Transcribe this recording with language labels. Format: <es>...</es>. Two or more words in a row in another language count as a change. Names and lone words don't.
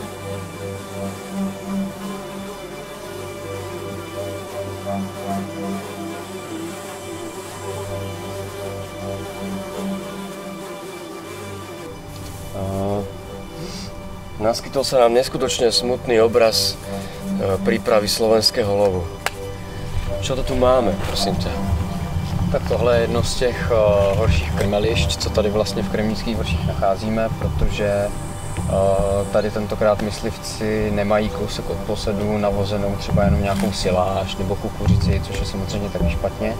<sk>Naskytol sa nám neskutočne smutný obraz prípravy slovenského lovu. Čo to tu máme, prosím ťa?</sk> <cs>Tak tohle je jedno z těch horších krmelišť, co tady vlastně v Kremnických vrších nacházíme, protože Tady tentokrát myslivci nemají kousek od posedu navozenou třeba jenom nějakou siláž nebo kukuřici, což je samozřejmě taky špatně.</cs>